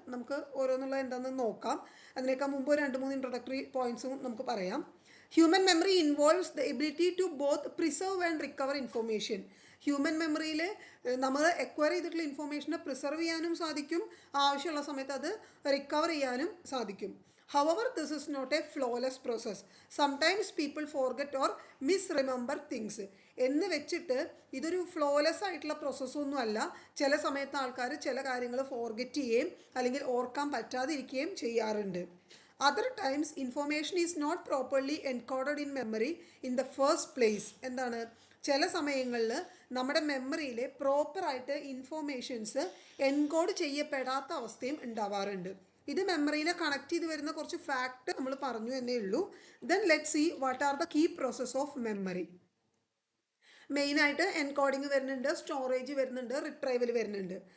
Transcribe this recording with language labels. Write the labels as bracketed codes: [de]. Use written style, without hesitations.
[ml] നമുക്ക് ഓരോന്നുള്ളത് എന്താണെന്ന് നോക്കാം. അതിനേക്കാൾ മുമ്പ് 2-3 ഇൻട്രൊഡക്ടറി പോയിന്റ്സും നമുക്ക് പറയാം. [en] Human memory involves the ability to both preserve and recover information. [ml] Human മെമ്മറിയിൽ നമ്മൾ എക്വയർ ചെയ്തിട്ടുള്ള ഇൻഫോർമേഷനെ പ്രിസർവ് ചെയ്യാനും സാധിക്കും, ആവശ്യമുള്ള സമയത്ത് അത് റിക്കവർ ചെയ്യാനും സാധിക്കും. [en] However, this is not a flawless process. Sometimes people forget or misremember things. [ml] എന്ന് വെച്ചിട്ട് ഇതൊരു ഫ്ലോലെസ് ആയിട്ടുള്ള പ്രോസസ്സൊന്നും അല്ല. ചില സമയത്ത് ആൾക്കാർ ചില കാര്യങ്ങൾ ഫോർഗെറ്റ് ചെയ്യുകയും അല്ലെങ്കിൽ ഓർക്കാൻ പറ്റാതിരിക്കുകയും ചെയ്യാറുണ്ട്. [en] Other times, information is not properly encoded in memory in the first place. [ml] എന്താണ്, ചില സമയങ്ങളിൽ നമ്മുടെ മെമ്മറിയിൽ പ്രോപ്പറായിട്ട് ഇൻഫോർമേഷൻസ് എൻകോഡ് ചെയ്യപ്പെടാത്ത അവസ്ഥയും ഉണ്ടാവാറുണ്ട്. ഇത് മെമ്മറിനെ കണക്ട് ചെയ്ത് വരുന്ന കുറച്ച് ഫാക്ട് നമ്മൾ പറഞ്ഞു എന്നേ ഉള്ളൂ. [en] Then let see what are the key process of memory. [ml] മെയിനായിട്ട് എൻകോഡിങ് വരുന്നുണ്ട്, സ്റ്റോറേജ് വരുന്നുണ്ട്, റിട്രൈവൽ വരുന്നുണ്ട്.